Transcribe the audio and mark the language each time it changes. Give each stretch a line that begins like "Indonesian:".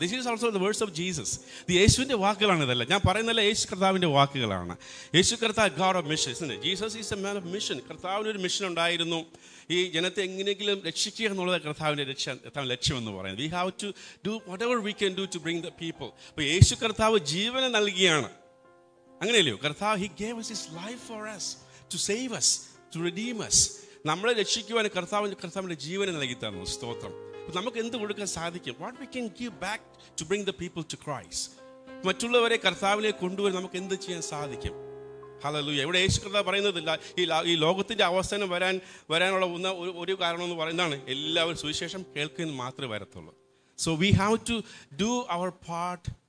English: This is also the words of Jesus.
Malayalam: ഇത് യേശുവിൻ്റെ വാക്കുകളാണ്. ഇതല്ല ഞാൻ പറയുന്നല്ല, യേശു കർത്താവിൻ്റെ വാക്കുകളാണ്. യേശു കർത്താവ് God of mission.
English: Jesus is a man of mission.
Malayalam: കർത്താവിനൊരു mission ഉണ്ടായിരുന്നു, ഈ ജനത്തെ എങ്ങനെയെങ്കിലും രക്ഷിക്കുക എന്നുള്ളത് കർത്താവിൻ്റെ ലക്ഷ്യമെന്ന് പറയുന്നത്.
English: We have to do whatever we can do to bring the people.
Malayalam: അപ്പോൾ യേശു കർത്താവ് ജീവനെ നൽകിയാണ്, അങ്ങനെയല്ലയോ?
English: കർത്താവ് he gave us his life for us to save us, to redeem us.
Malayalam: നമ്മളെ രക്ഷിക്കുവാൻ കർത്താവിൻ്റെ ജീവനെ നൽകി തന്നു. സ്തോത്രം. അപ്പോൾ നമുക്ക് എന്ത് കൊടുക്കാൻ സാധിക്കും?
English: What we can give back to bring the people to Christ.
Malayalam: മറ്റുള്ളവരെ കർത്താവിലേക്ക് കൊണ്ടുവരാൻ നമുക്ക് എന്ത് ചെയ്യാൻ സാധിക്കും? ഹല്ലേലൂയ. ഇവിടെ യേശു കർത്താവ് പറയുന്നതില്ല, ഈ ലോകത്തിൻ്റെ അവസാനം വരാനുള്ള ഒരു കാരണം എന്ന് പറയുന്നതാണ് എല്ലാവരും സുവിശേഷം കേൾക്കുന്നത് മാത്രമേ വരത്തുള്ളൂ.
English: so we have to do our part